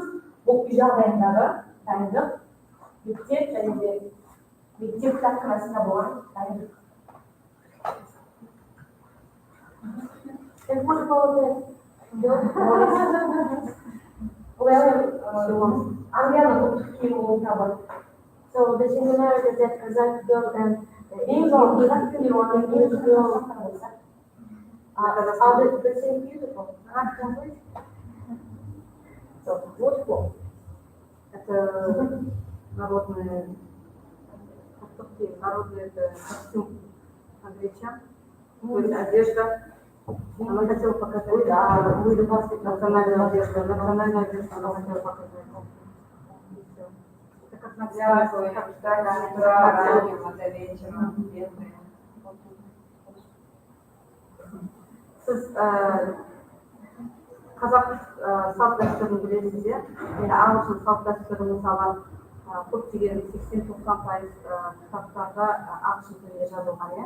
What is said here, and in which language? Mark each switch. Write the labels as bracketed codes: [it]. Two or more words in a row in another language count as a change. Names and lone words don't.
[kk] Бұл үй жағдайындағы дайындық, мектеп және де мектеп кітапханасында болған дайындық. Англияның ұлттық киімі болып табылады. [en] So the similarity that Kazakh girl and Indian girl and English girl are the same beautiful. [ru] So вот пол. Это народный костюм англичан, то есть одежда. Она хотела показать, да, были национальную одежду, она хотела показать. [kk] Сіз қазақ салт дәстүрін білесіздер, енді ағылшын салт дәстүрі мысалы көптеген 80-90% кітаптарда ағылшын тілінде жазылған, иә?